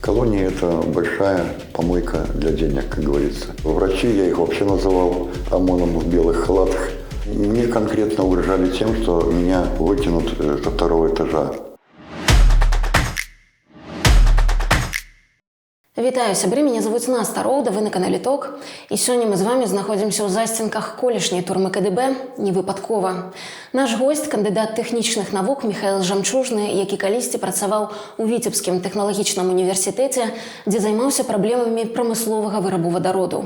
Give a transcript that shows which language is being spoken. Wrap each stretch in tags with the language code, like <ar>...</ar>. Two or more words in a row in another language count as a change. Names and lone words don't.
<ru>Колония – это большая помойка для денег, как говорится. Врачи, я их вообще называл ОМОНом в белых халатах. Мне конкретно угрожали тем, что меня выкинут со второго этажа.</ru> <be>Вітаю, сябры,</be> <ru>меня зовут Наста Роуда, вы на канале ТОК.</ru> <be>І сёння мы з вами знаходзімся ў засценках колішняй турмы КДБ невыпадкова. Наш гость, кандыдат тэхнічных навук Михаил Жамчужны, які калісьці працаваў у Віцебскім тэхналагічным універсітэце, дзе займаўся праблемамі прамысловага вырабу вадароду.</be>